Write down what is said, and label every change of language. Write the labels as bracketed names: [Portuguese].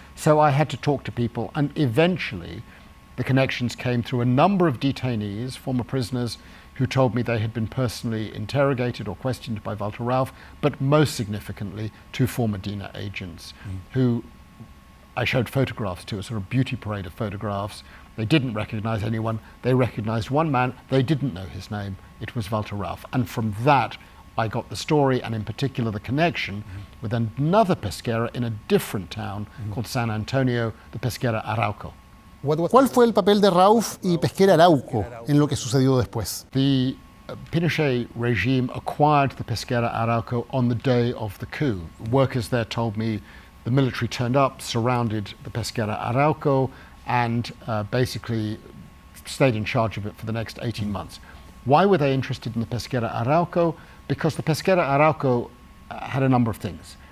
[English] So I had to talk to people, and eventually the connections came through a number of detainees, former prisoners, who told me they had been personally interrogated or questioned by Walther Rauff, but most significantly, 2 former DINA agents who I showed photographs to, a sort of beauty parade of photographs. They didn't recognize anyone. They recognized one man. They didn't know his name. It was Walther Rauff. And from that, I got the story, and in particular the connection with another pesquera in a different town called San Antonio, the pesquera Arauco. [Spanish] ¿Cuál fue el papel de Rauff y Pesquera Arauco en lo que sucedió después? [English] The Pinochet regime acquired the pesquera Arauco on the day of the coup. Workers there told me the military turned up, surrounded the pesquera Arauco, and basically stayed in charge of it for the next 18 months. Why were they interested in the pesquera Arauco? Because the pesquera Arauco had a number of things.